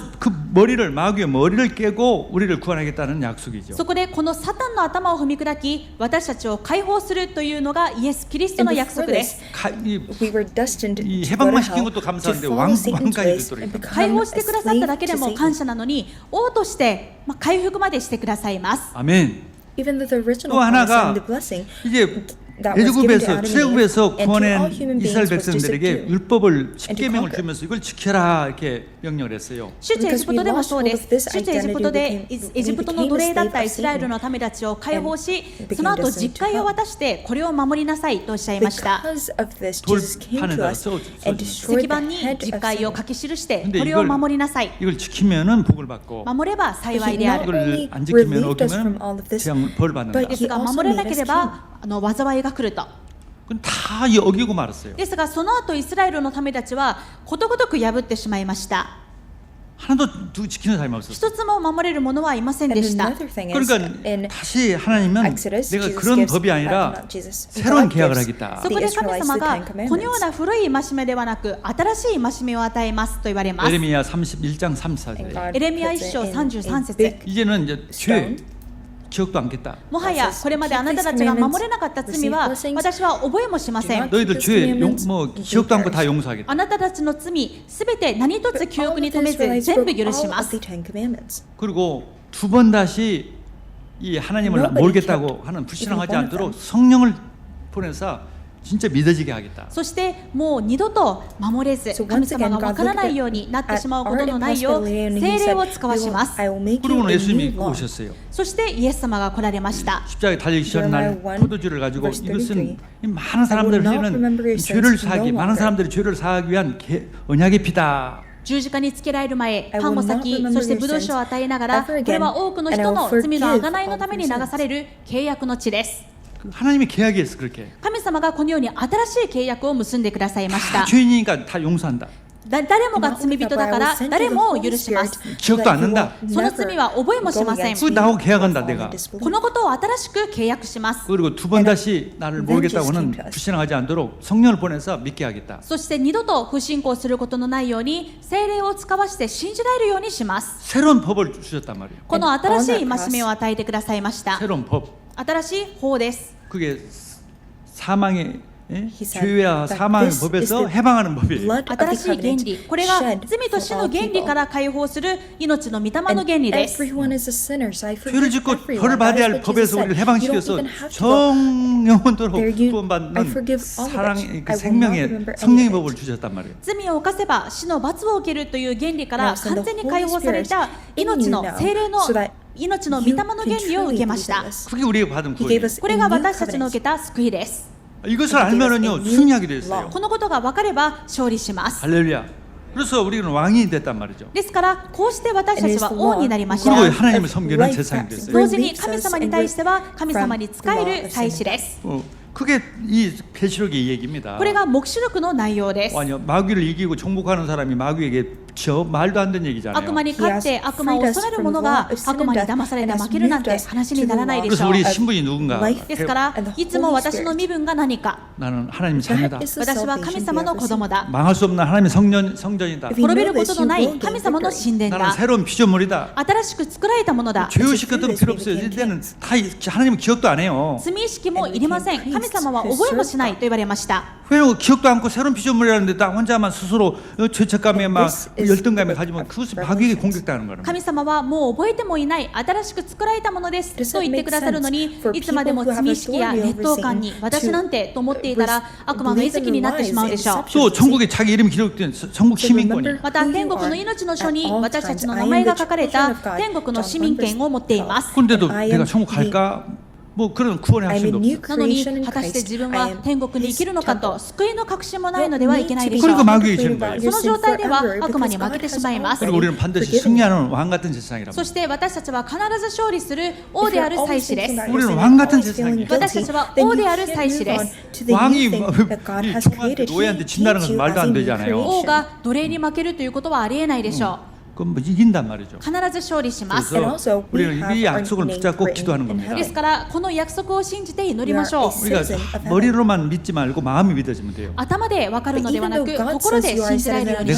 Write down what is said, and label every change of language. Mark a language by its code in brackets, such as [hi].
[ko] 그래서 그 마귀의 머리를 깨고 우리를 구원하겠다는 약속이죠. [ja] そこでこのサタンの頭を踏み砕き私たちを解放するというのがイエス・キリストの約束です。 [ko] 이 해방만 시킨 것도 감사한데 왕까지 듣도록 [ja] 解放してくださっただけでも感謝なのに王として回復までしてくださいます。 [ko] 아멘. 또 하나가 이제 출애굽에서 구원한 이스라엘 백성들에게 율법을 10계명을 주면서 이걸 지켜라 이렇게 명령을 했어요. [ja] 出エジプトでもそうです。出エジプトでエジプトの奴隷だったイスラエルの民たちを解放し、その後実戒を渡してこれを守りなさいとおっしゃいました。 [ko] 돌판에다 [ja] 石板に実戒を書き記してこれを守りなさい。 [ko] 이걸 지키면은 복을 받고 [ja] 守れば幸いである。 [ko] 이걸 안 지키면 어기면 벌 받는다. [ja] ですが守れなければ災いが来ると。 [ko] 다 어기고 말았어요. [ja] ですがその後イスラエルの民たちはことごとく破ってしまいました。 [ko] 하나도 지키는 사람이 없었어요. [ja] 一つも守れるものはいませんでした。 [ko] 그러니까 다시 하나님은 내가 그런 법이 아니라 새로운 계약을 하겠다. [ja] そこで神様がこのような古い戒めではなく新しい戒めを与えますと言われます。 [ko] 에레미야 31장 34절. [ja] エレミヤ1章33節 [ko] 이제는 이제 죄 기억도 않겠다. [ja] もはやこれまであなたたちが守れなかった罪は私は覚えもしません。 [ko] 너희들 죄 기억도 않고 다 용서하겠다. [ja] あなたたちの罪すべて何一つ記憶に留めず全部許します。 [ko] 그리고 두 번 다시 이 하나님을 모르겠다고 하는 불신앙하지 않도록 성령을 보내서 진짜 믿어지게 하겠다. [ja] そしてもう二度と守れず神様がわからないようになってしまうことのないよう聖霊を使わします。 [ko] 그리고는 예수님이 오셨어요. [ja] そしてイエス様が来られました。 [ko] 십자가에 달리시던 날 포도주를 가지고 이것은 많은 사람들을 흘리는 죄를 사하기 많은 사람들이 죄를 사하기 위한 언약의 피다. [ja] 十字架につけられる前、パンを裂き、そしてブドウ酒を与えながら、これは多くの人の罪の贖いのために流される契約の地です。 [ko] 하나님이 계약했어 그렇게. [ja] 神様がこのように新しい契約を結んでくださいました。 [ko] 죄인이니까 다 용서한다. [ja] 誰もが罪人だから誰もを許します。 [ko] 기억도 안 난다. [ja] その罪は覚えもしません。 [ko] 그 나하고 계약한다 내가. [ja] このことを新しく契約します。 [ko] 그리고 두 번 다시 나를 모르겠다고는 불신앙하지 않도록 성령을 보내서 믿게 하겠다. [ja] そして二度と不信仰することのないように聖霊を使わして信じられるようにします。 [ko] 새로운 법을 주셨단 말이에요. [ja] この新しい戒めを与えてくださいました。 [ko] 새로운 법. [ja] 新しい法です。 [ko] 그게 사망의 죄와 사망의 법에서 해방하는 법이에요. [ja] 新しい原理、これが罪と死の原理から解放する命の御霊の原理です。 [ko] 죄를 짓고 벌을 받아야 할 법에서 우리를 해방시켜서 정영원토록 구원받는 사랑의 그 생명의 성령의 법을 주셨단 말이에요. [ja] 罪を犯せば死の罰を受けるという原理から完全に解放された命の聖霊の命の御霊の原理を受けました。 [ko] 그게 우리가 받은 구원이에요. [ja] これが私たちの受けた救いです。 [ko] 이것을 알면은요 승리하게 됐어요. [ja] このことが分かれば勝利します。 [ko] 할렐루야. 그래서 우리는 왕이 됐단 말이죠. [ja] ですからこうして私たちは王になりまし [ko] 그리고 [ja] た。 [ko] 하나님을 섬기는 재상이 됐어요. [ja] 同時に神様に対しては神様に仕える祭司です。 [ko] 그게 이 계시록의 얘기입니다. [ja] これが黙示録の内容です。 [ko] 아니요, 마귀를 이기고 정복하는 사람이 마귀에게 저 말도 안 되는 얘기잖아요. [ja] 悪魔に勝って悪魔を恐れる者が悪魔に騙されて負けるなんて話にならないでし [ko] 그래서 [ja] ょう。 [ko] 우리 신분이 누군가? [ja] ですからいつも私の身分が何か。 [ko] 나는 하나님 자녀다. [ja] 私は神様の子供だ。 [ko] 망할 수 없는 하나님의 성전이다. [ja] 滅びることのない神様の神殿 [ko] 나는 [ja] だ。 [ko] 새로운 피조물이다. [ja] 新しく作られたものだ。 [ko] 죄의식 같은 거 필요 없어요. 이때는 다 하나님은 기억도 안 해요. [ja] 罪意識もいりません。神様は覚えもしないと言われました。 [ko] 왜냐면 기억도 않고 새로운 피조물이라는데 나 혼자만 스스로 죄책감에 막 열등감에 가지면 그것이 마귀에게 공격당하는 거예요. [ja] 神様はもう覚えてもいない新しく作られたものですと言ってくださるのに、いつまでも罪意識や劣等感に私なんてと思っていたら悪魔の餌食になってしまうでしょう。 [ko] 또 천국에 자기 이름이 기록된 천국 시민권이. [ja] また天国の命の書に私たちの名前が書かれた天国の市民権を持っています。 [ko] 그런데도 내가 천국 갈까? 뭐 그런 구원의 확신도 없어요. [ja] なのに果たして自分は天国に生きるのかと救いの確信もないのではいけないでしょう。 [ko] 그러니까 마귀에게 지는 거예요. [ja] その状態では悪魔に負けてしまいます。 [ko] 그리고 우리는 반드시 승리하는 왕 같은 세상이라고. [ja] そして私たちは必ず勝利する王である祭司です。 [ko] 우리는 왕 같은 세상이에요. [ja] 私たちは王である祭司です。 [ko] 왕이 총한테 노예한테 진다는 건 말도 안 되잖아요. [ja] 王が奴隷に負けるということはありえないでしょう。 [ko] 그럼 뭐 이긴단 말이죠. [ja] 必ず勝利します。 [ko] 그래서 우리는 이 약속을 붙잡고 기도하는 겁니다. [ja] ですからこの約束を信じて祈りましょう。 [ko] 우리가 머리로만 믿지 말고 마음이 믿어지면 돼요. [ja] 頭で分かるのではなく心で信じられるようにし